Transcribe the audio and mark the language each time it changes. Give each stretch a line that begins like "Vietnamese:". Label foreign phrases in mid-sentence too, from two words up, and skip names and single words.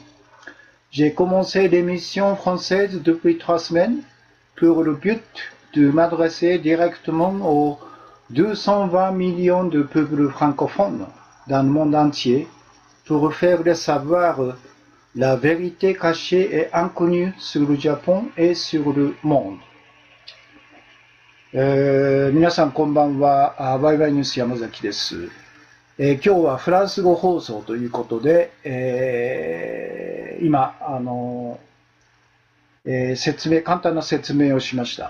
French: J'ai commencé l'émission française depuis 3 semaines pour le but de m'adresser directement aux 220 millions de peuples francophones dans le monde entier pour faire savoir la vérité cachée et inconnue sur le Japon et sur le monde.
Japanese: 皆さんこんばんは。バイバイニュース山崎です。今日はフランス語放送ということで、今簡単な説明をしました。